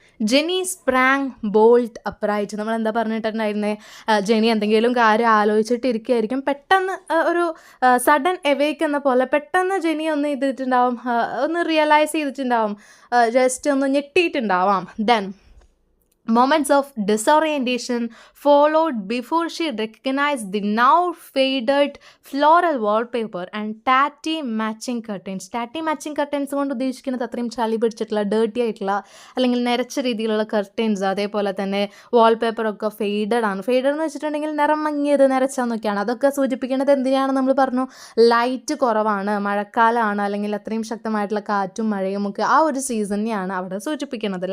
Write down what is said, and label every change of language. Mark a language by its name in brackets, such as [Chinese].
[English] Jenny sprang bolt upright. [Malayalam] നമ്മൾ എന്താ പറഞ്ഞിട്ടുണ്ടായിരുന്നേ? ജെനി എന്തെങ്കിലും കാര്യം ആലോചിച്ചിട്ടിരിക്കുകയായിരിക്കും, പെട്ടെന്ന് ഒരു സഡൻ എവേക്ക് എന്ന പോലെ പെട്ടെന്ന് ജെനി ഒന്ന് ചെയ്തിട്ടുണ്ടാവും, ഒന്ന് റിയലൈസ് ചെയ്തിട്ടുണ്ടാവും, ജസ്റ്റ് ഒന്ന് ഞെട്ടിയിട്ടുണ്ടാവാം. Then [English] Moments of disorientation followed before she recognized the now faded floral wallpaper and tatty matching curtains. [Malayalam] ടാറ്റി matching curtains കൊണ്ട് ഉദ്ദേശിക്കുന്നത് അത്രയും ചളി പിടിച്ചിട്ടുള്ള ഡേർട്ടി ആയിട്ടുള്ള അല്ലെങ്കിൽ നിരച്ച രീതിയിലുള്ള കർട്ടൻസ്, അതേപോലെ തന്നെ വാൾപേപ്പറൊക്കെ ഫെയ്ഡഡ് ആണ്. ഫെയ്ഡഡ് എന്ന് വെച്ചിട്ടുണ്ടെങ്കിൽ നിറം മങ്ങിയത്, നിരച്ചെന്നൊക്കെയാണ്. അതൊക്കെ സൂചിപ്പിക്കുന്നത് എന്തിനാണ് നമ്മൾ പറഞ്ഞു, ലൈറ്റ് കുറവാണ്, മഴക്കാലമാണ്, അല്ലെങ്കിൽ അത്രയും ശക്തമായിട്ടുള്ള കാറ്റും മഴയും ഒക്കെ ആ ഒരു സീസണിനെയാണ് അവിടെ സൂചിപ്പിക്കുന്നത്.